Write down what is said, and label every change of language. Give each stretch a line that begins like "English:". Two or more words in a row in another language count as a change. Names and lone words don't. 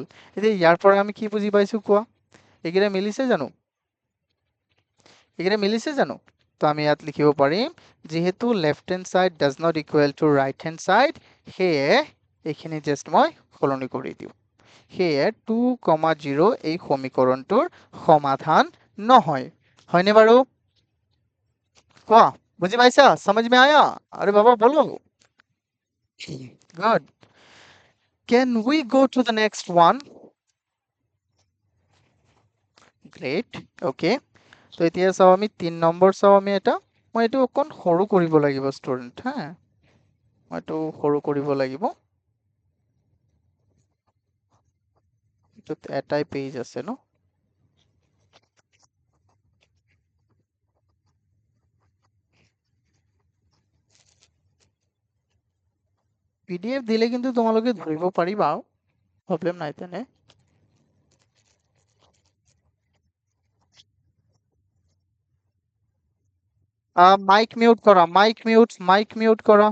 Assamese: এতিয়া ইয়াৰ পৰা আমি কি বুজি পাইছো কোৱা এগিৰা মিলিছে জানো তো আমি ইয়াত লিখিব পাৰিম যেহেতু
English: left hand side does not equal to right hand side
Assamese: সেয়ে এইখিনি জাষ্ট মই সলনি কৰি দিওঁ সেয়ে 2,0 এই সমীকৰণটোৰ সমাধান নহয় হয়নে বাৰু কোৱা বুজি পাইছা
Hindi: समझ में आया अरे बाबा बोलो
English: good can we go to the next one great okay
Assamese: তো এতিয়া চাও আমি 3 নম্বৰ চাও আমি এটা মই এটো অকন সৰু কৰিব লাগিব ষ্টুডেন্ট হা মই এটো সৰু কৰিব লাগিব এটোত এটাই পেজ আছে ন পিডিএফ দিলে কিন্তু তোমালোকে ধৰিব পাৰিবা প্ৰবলেম নাই তেনে
English: mic mute
Assamese: কৰা